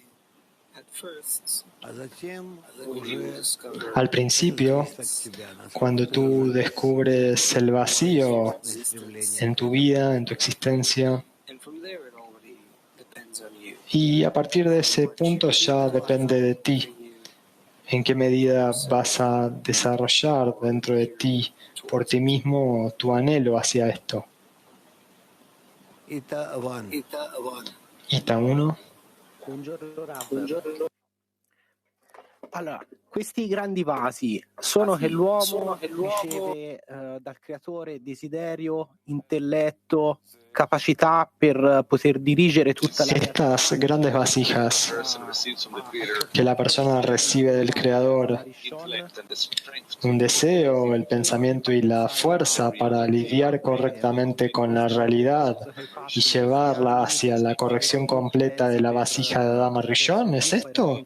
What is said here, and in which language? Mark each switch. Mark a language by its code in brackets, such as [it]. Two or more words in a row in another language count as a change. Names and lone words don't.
[es] Al principio, cuando tú descubres el vacío en tu vida, en tu existencia, y a partir de ese punto ya depende de ti en qué medida vas a desarrollar dentro de ti, por ti mismo, tu anhelo hacia esto. Ita 1. [it] Allora, questi grandi vasi sono che l'uomo riceve dal creatore desiderio, intelletto, capacità per poter dirigere tutta la [es] Estas grandes vasijas que la persona recibe del Creador, un deseo, el pensamiento y la fuerza para lidiar correctamente con la realidad y llevarla hacia la corrección completa de la vasija de Adama Rishon, ¿es esto?